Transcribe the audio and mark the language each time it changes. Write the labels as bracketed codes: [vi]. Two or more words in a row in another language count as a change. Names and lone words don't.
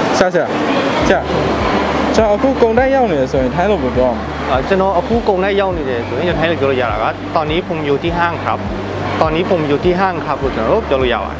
[my] ဆရာကျွန်တော်အခုကုန်တိုက်ရောက်နေတယ်ဆိုရင်ထိုင်းလို့ပြောအောင် ကျွန်တော်အခုကုန်တိုက်ရောက်နေတယ်ဆိုရင်ထိုင်းလို့ပြောလို့ရတာက [th] ตอนนี้ผมอยู่ที่ห้างครับตอนนี้ผมอยู่ที่ห้างครับ [my] လို့ကျွန်တော်ပြောလို့ရပါတယ်